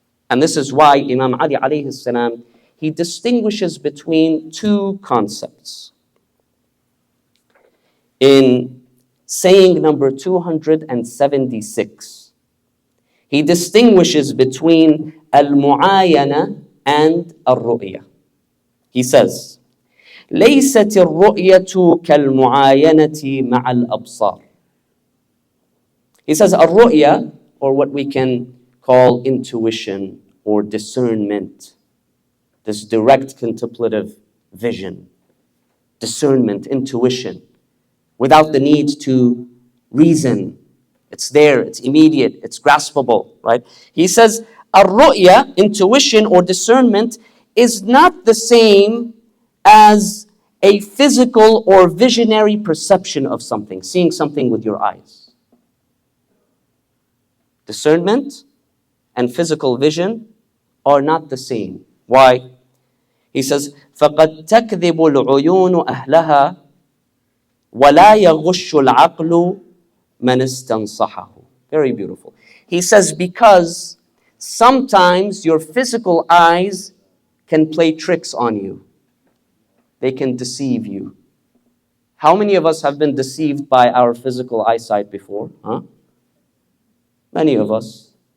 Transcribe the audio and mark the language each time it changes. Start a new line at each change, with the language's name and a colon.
English: And this is why Imam Hadi alayhi salam, he distinguishes between two concepts. In saying number 276, he distinguishes between al-mu'ayana and al-ru'ya. He says,
Arabic: ليست الرؤية كالمعاينة مع الأبصار.
English: He says al-ru'ya, or what we can call intuition or discernment, this direct contemplative vision, discernment, intuition, without the need to reason. It's there, it's immediate, it's graspable, right? He says, ar-ru'ya, intuition or discernment, is not the same as a physical or visionary perception of something, seeing something with your eyes. Discernment and physical vision are not the same. Why? He says,
Arabic: فَقَدْ تَكْذِبُ الْعُيُونُ أَهْلَهَا وَلَا يَغُشُّ الْعَقْلُ مَنْ اسْتَنصَحَهُ.
English: Very beautiful. He says, because sometimes your physical eyes can play tricks on you. They can deceive you. How many of us have been deceived by our physical eyesight before? Huh? Many of us.